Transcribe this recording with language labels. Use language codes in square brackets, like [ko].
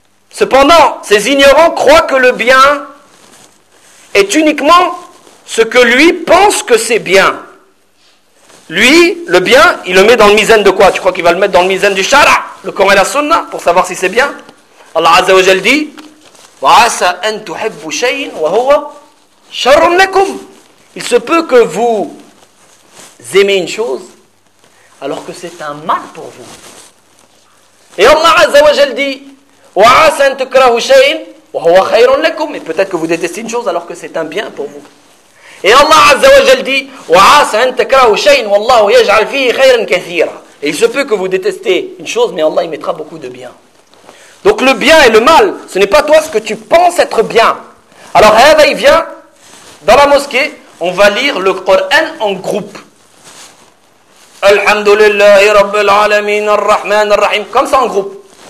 [fr] Cependant, ces ignorants croient que le bien est uniquement ce que lui pense que c'est bien. Lui, le bien, il le met dans le mizan de quoi? Tu crois qu'il va le mettre dans le mizan du shara, le Coran et la sunna, pour savoir si c'est bien? [ar] Allah Azza wa Jal dit, وَعَسَا أَن تُحِبُّ شَيْءٍ وَهُوَ شَرٌ لَكُمْ. [fr] Il se peut que vous aimez une chose, alors que c'est un mal pour vous. [ar] Et Allah Azza wa Jal dit, وَعَسَا أَن تُكْرَهُ شَيْءٍ وَهُوَ خَيْرٌ لَكُمْ. [fr] Et peut-être que vous détestez une chose, alors que c'est un bien pour vous. [ar] Et Allah Azza wa Jal dit, وَعَسَا أَن تَكْرَهُ شَيْءٍ وَاللَّهُ يَجْعَلْ فِيهِ خَيْرًا كَثِيرًا. [fr] Et il se peut que vous détestez une chose, mais Allah y mettra beaucoup de bien. Donc le bien et le mal, ce n'est pas toi ce que tu penses être bien. Alors Hadha, il vient dans la mosquée, on va lire le Coran en groupe. [ar] Alhamdulillahi Rabbil Alamin Ar-Rahman Ar-Rahim. [fr] Comme ça en groupe.